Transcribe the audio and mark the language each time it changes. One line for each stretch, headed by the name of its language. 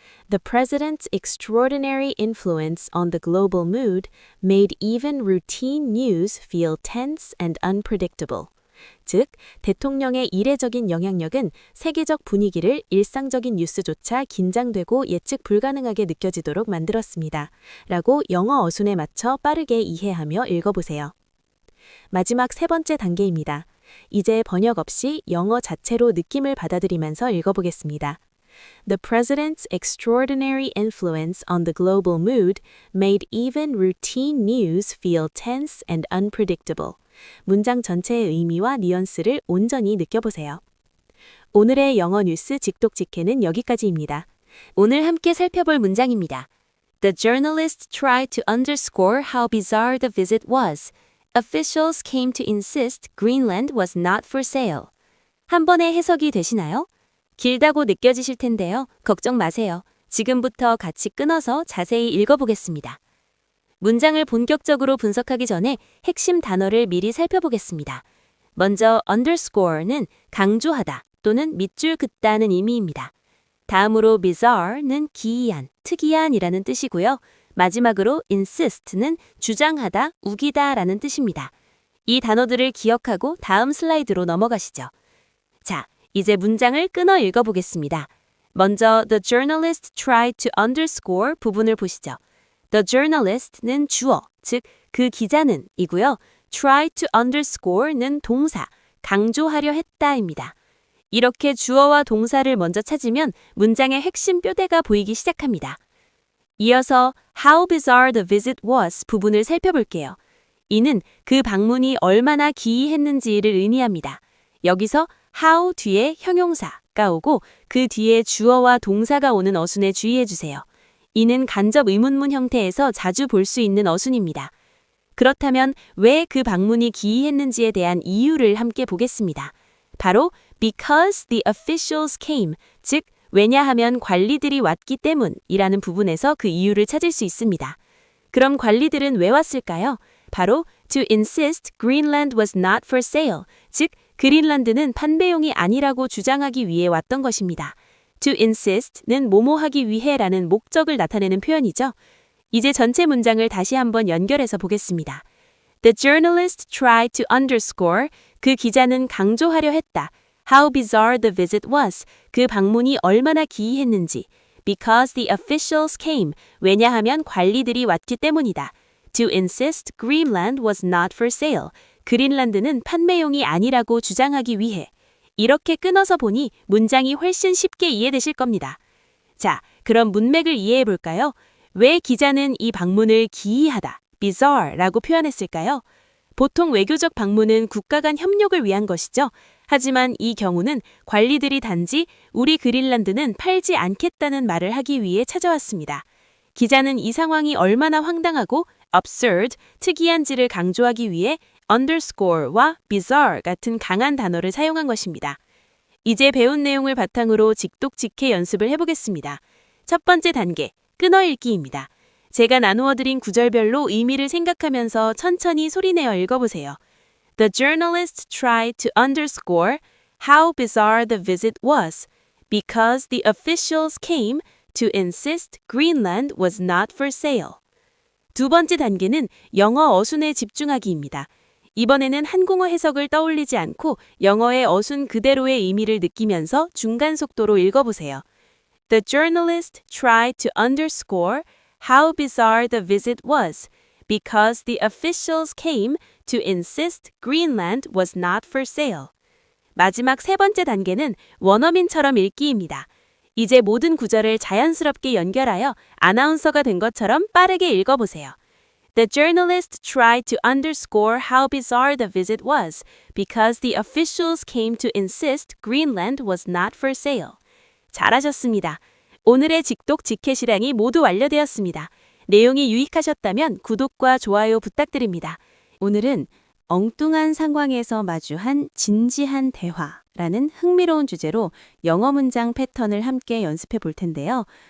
English: The president's extraordinary influence on the global mood made even routine news feel tense and unpredictable.
Korean: 즉, 대통령의 이례적인 영향력은 세계적 분위기를 일상적인 뉴스조차 긴장되고 예측 불가능하게 느껴지도록 만들었습니다. 라고 영어 어순에 맞춰 빠르게 이해하며 읽어보세요. 마지막 3번째 단계입니다. 이제 번역 없이 영어 자체로 느낌을 받아들이면서 읽어보겠습니다.
English: The president's extraordinary influence on the global mood made even routine news feel tense and unpredictable.
Korean: 문장 전체의 의미와 뉘앙스를 온전히 느껴보세요. 오늘의 영어 뉴스 직독직해는 여기까지입니다. 오늘 함께 살펴볼 문장입니다.
English: The journalist tried to underscore how bizarre the visit was. Officials came to insist Greenland was not for sale.
Korean: 한 번에 해석이 되시나요? 길다고 느껴지실 텐데요. 걱정 마세요. 지금부터 같이 끊어서 자세히 읽어보겠습니다. 문장을 본격적으로 분석하기 전에 핵심 단어를 미리 살펴보겠습니다. 먼저 underscore는 강조하다 또는 밑줄 긋다는 의미입니다. 다음으로 bizarre는 기이한, 특이한이라는 뜻이고요. 마지막으로 insist는 주장하다, 우기다 라는 뜻입니다. 이 단어들을 기억하고 다음 슬라이드로 넘어가시죠. 자, 이제 문장을 끊어 읽어보겠습니다. 먼저
English: the journalist tried to underscore
Korean: 부분을 보시죠.
English: The journalist
Korean: 는 주어, 즉 그 기자는 이고요.
English: try to underscore
Korean: 는 동사, 강조하려 했다입니다. 이렇게 주어와 동사를 먼저 찾으면 문장의 핵심 뼈대가 보이기 시작합니다. 이어서
English: how bizarre the visit was
Korean: 부분을 살펴볼게요. 이는 그 방문이 얼마나 기이했는지를 의미합니다. 여기서 how 뒤에 형용사가 오고 그 뒤에 주어와 동사가 오는 어순에 주의해 주세요. 이는 간접 의문문 형태에서 자주 볼 수 있는 어순입니다. 그렇다면 왜 그 방문이 기이했는지에 대한 이유를 함께 보겠습니다. 바로
English: because the officials came,
Korean: 즉 왜냐하면 관리들이 왔기 때문이라는 부분에서 그 이유를 찾을 수 있습니다. 그럼 관리들은 왜 왔을까요? 바로
English: to insist Greenland was not for sale,
Korean: 즉 그린란드는 판매용이 아니라고 주장하기 위해 왔던 것입니다. to insist는 뭐뭐하기 위해라는 목적을 나타내는 표현이죠. 이제 전체 문장을 다시 한번 연결해서 보겠습니다.
English: The journalist tried to underscore,
Korean: 그 기자는 강조하려 했다.
English: How bizarre the visit was,
Korean: 그 방문이 얼마나 기이했는지.
English: Because the officials came,
Korean: 왜냐하면 관리들이 왔기 때문이다.
English: To insist Greenland was not for sale,
Korean: 그린란드는 판매용이 아니라고 주장하기 위해. 이렇게 끊어서 보니 문장이 훨씬 쉽게 이해되실 겁니다. 자, 그럼 문맥을 이해해 볼까요? 왜 기자는 이 방문을 기이하다, bizarre라고 표현했을까요? 보통 외교적 방문은 국가 간 협력을 위한 것이죠. 하지만 이 경우는 관리들이 단지 우리 그린란드는 팔지 않겠다는 말을 하기 위해 찾아왔습니다. 기자는 이 상황이 얼마나 황당하고 absurd, 특이한지를 강조하기 위해 underscore와 bizarre 같은 강한 단어를 사용한 것입니다. 이제 배운 내용을 바탕으로 직독직해 연습을 해보겠습니다. 첫 번째 단계, 끊어읽기입니다. 제가 나누어드린 구절별로 의미를 생각하면서 천천히 소리내어 읽어보세요.
English: The journalist tried to underscore how bizarre the visit was because the officials came to insist Greenland was not for sale.
Korean: 두 번째 단계는 영어 어순에 집중하기입니다. 이번에는 한국어 해석을 떠올리지 않고 영어의 어순 그대로의 의미를 느끼면서 중간 속도로 읽어보세요.
English: The journalist tried to underscore how bizarre the visit was because the officials came to insist Greenland was not for sale.
Korean: 마지막 세 번째 단계는 원어민처럼 읽기입니다. 이제 모든 구절을 자연스럽게 연결하여 아나운서가 된 것처럼 빠르게 읽어보세요.
English: The journalist tried to underscore how bizarre the visit was because the officials came to insist Greenland was not for sale.
Korean: 잘하셨습니다. 오늘의 직독 직해시량이 모두 완료되었습니다. 내용이 유익하셨다면 구독과 좋아요 부탁드립니다. 오늘은 엉뚱한 상황에서 마주한 진지한 대화라는 흥미로운 주제로 영어 문장 패턴을 함께 연습해 볼 텐데요.